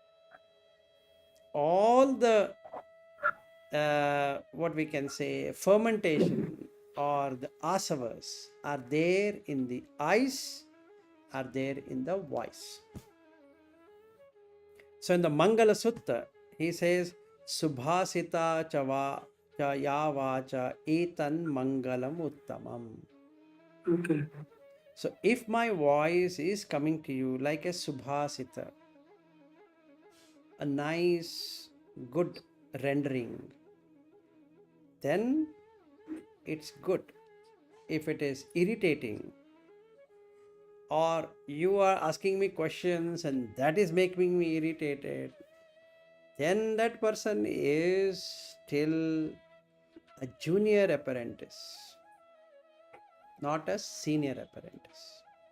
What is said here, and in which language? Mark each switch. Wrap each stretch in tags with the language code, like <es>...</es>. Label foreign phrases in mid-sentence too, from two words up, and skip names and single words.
<en>All the what we can say fermentation or the asavas are there in the eyes, are there in the voice. So in the Mangala Sutta, he says,</en> <pi>Subhasita chava ya vacha etan mangalam uttamam.</pi> <en>Okay. So if my voice is coming to you like a Subhasita, a nice, good rendering, then it's good. If it is irritating, or you are asking me questions and that is making me irritated, then that person is still a junior apprentice, not a senior apprentice.</en>